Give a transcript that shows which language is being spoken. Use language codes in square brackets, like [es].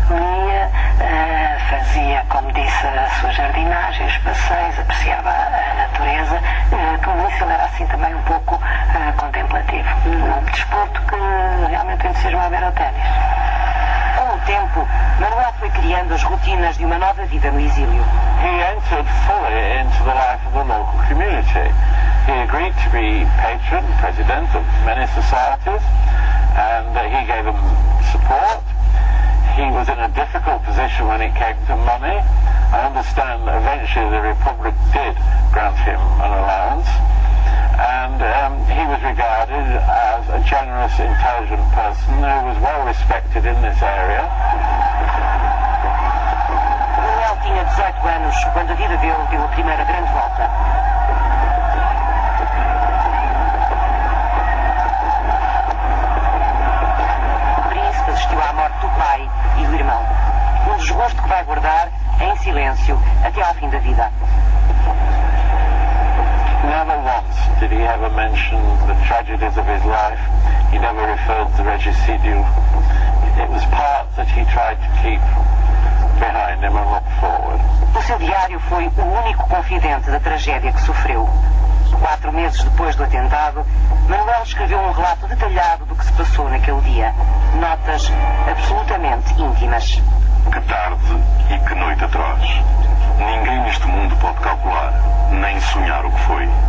[pt] Lia, fazia, como disse, a sua jardinagem, os passeios, apreciava a natureza. Como disse, ele era assim também um pouco contemplativo. Um desporto que realmente entusiasmava era o ténis. Com o tempo, Manuel foi criando as rotinas de uma nova vida no exílio. [en] He entered fully into the life of the local community. He agreed to be patron, president of many societies, and he gave them support. He was in a difficult position when it came to money. I understand eventually the Republic did grant him an allowance, and he was regarded as a generous, intelligent person who was well respected in this area. [pt] Manuel tinha 18 anos quando a vida dele deu a primeira grande volta. O príncipe assistiu à morte do pai e do irmão. Um desgosto que vai guardar em silêncio até ao fim da vida. [en] Never once did he ever mention the tragedies of his life. He never referred to regicidio. It was part that he tried to keep behind him and look forward. [pt] O seu diário foi o único confidente da tragédia que sofreu. 4 meses depois do atentado, Manuel escreveu um relato detalhado do que se passou naquele dia. Notas absolutamente íntimas. Que tarde e que noite atroz. Ninguém neste mundo pode calcular, nem sonhar o que foi.